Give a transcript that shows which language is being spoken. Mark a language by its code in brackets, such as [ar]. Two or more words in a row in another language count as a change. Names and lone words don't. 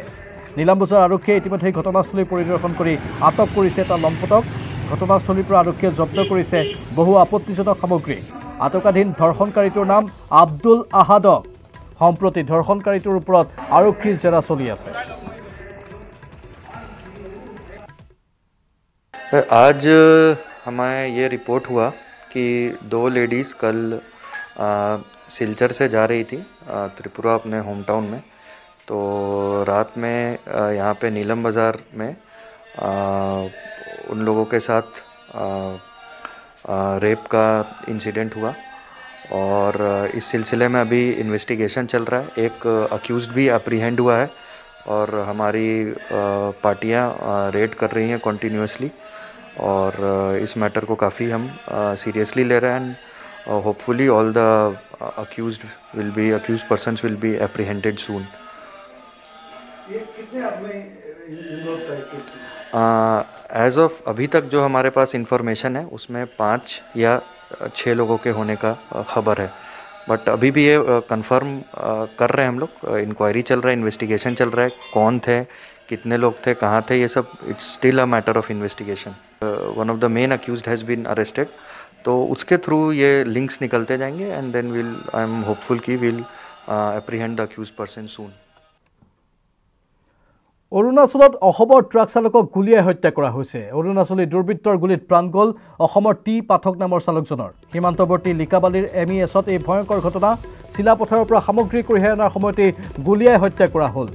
[as] নীলাম বজাৰ আৰক্ষীয়ে ইতিমধ্যে ঘটনাস্থলী পৰিদৰ্শন কৰি আটক কৰিছে এটা লম্পটক। ঘটনাস্থলীৰ পৰা আৰক্ষীয়ে জব্দ কৰিছে বহু আপত্তিজনক সামগ্ৰী। আটকাধীন ধৰ্ষণকাৰীটোৰ নাম আব্দুল আহাদক। সম্প্ৰতি ধৰ্ষণকাৰীটোৰ ওপৰত আৰক্ষীৰ জেৰা চলি আছে। [hi] आज हमें ये रिपोर्ट हुआ कि 2 लेडीज़ कल सिलचर से जा रही थी त्रिपुरा अपने [en] home town [hi] में। तो रात में यहाँ पे नीलम बाज़ार में उन लोगों के साथ रेप का इंसिडेंट हुआ और इस सिलसिले में अभी इन्वेस्टिगेशन चल रहा है। एक अक्यूज़्ड भी अप्रीहेंड हुआ है और हमारी पार्टियाँ रेड कर रही हैं कॉन्टीन्यूसली और इस मैटर को काफ़ी हम सीरियसली ले रहे हैं [en] and hopefully all the accused persons will be apprehended soon. as of [hi] अभी तक जो हमारे पास इंफॉर्मेशन है उसमें 5 या 6 लोगों के होने का खबर है, बट अभी भी ये कंफर्म कर रहे हैं हम लोग। इंक्वायरी चल रहा है, इन्वेस्टिगेशन चल रहा है, कौन थे, कितने लोग थे, कहाँ थे, ये सब [en] it's still a matter of investigation. one of the main accused has been arrested, [hi] तो उसके थ्रू ये लिंक्स निकलते जाएंगे [en] and then I am hopeful कि will apprehend the accused person soon. [as] অৰুণাচলত অসমৰ ট্ৰাক চালকক গুলীয়াই হত্যা কৰা হৈছে। অৰুণাচলী দুৰ্বৃত্তৰ গুলীত প্ৰাণ গ'ল অসমৰ টি পাঠক নামৰ চালকজনৰ। সীমান্তৱৰ্তী লিকাবালিৰ MESত এই ভয়ংকৰ ঘটনা। চিলাপথাৰৰ পৰা সামগ্ৰী কঢ়িয়াই অনাৰ সময়তেই গুলীয়াই হত্যা কৰা হ'ল।